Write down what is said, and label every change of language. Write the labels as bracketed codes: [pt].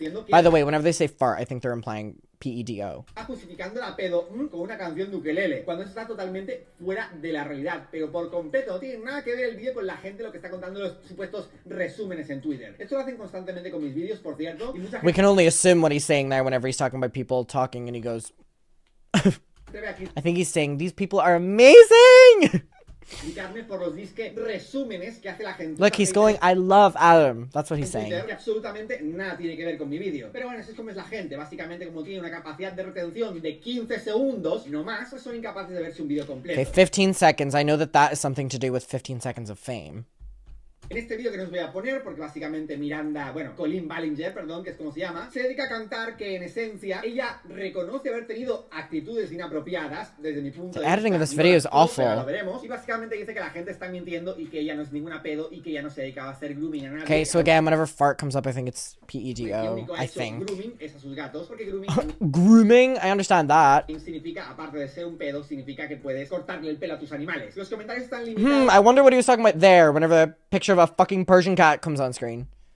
[en] By the way, whenever they say fart, I think they're implying PEDO. [es] Justificando la pedo con una canción de ukelele, cuando eso está totalmente fuera de la realidad, pero por completo no tiene nada que ver el vídeo con la gente lo que está contando los supuestos resúmenes en Twitter. Esto lo hacen constantemente con mis vídeos, por cierto, y mucha gente... [en] We can only assume what he's saying there whenever he's talking about people talking and he goes... I think he's saying, these people are amazing! [es] Por los disque resúmenes que hace la gente. [en] Look, he's going, I love Adam. That's what he's saying. [es] Que absolutamente nada tiene que ver con mi vídeo. Pero bueno, eso es como es la gente. Básicamente, como tiene una capacidad de retención de 15 segundos, no más, pues son incapaces de verse un vídeo completo. [en] Okay, 15 seconds. I know that that is something to do with 15 seconds of fame. [es] En este vídeo que nos voy a poner, porque básicamente Miranda, bueno, Colleen Ballinger, perdón, que es como se llama, se dedica a cantar que en esencia ella reconoce haber tenido actitudes inapropiadas desde mi punto de vista. [en] The editing of this video is awful. [es] Lo veremos. Y básicamente dice que la gente está mintiendo y que ella no es ninguna pedo y que ella no se dedicaba a hacer grooming a nadie. [en] Okay, so again, whenever fart comes up, I think it's PEDO, I think. [es] Grooming es a sus gatos, porque grooming [en] Grooming? I understand that. [es] significa, aparte de ser un pedo, significa que puedes cortarle el pelo a tus animales. Los comentarios están limitados. [en] I wonder what he was talking about there whenever the picture of a fucking Persian cat comes on screen.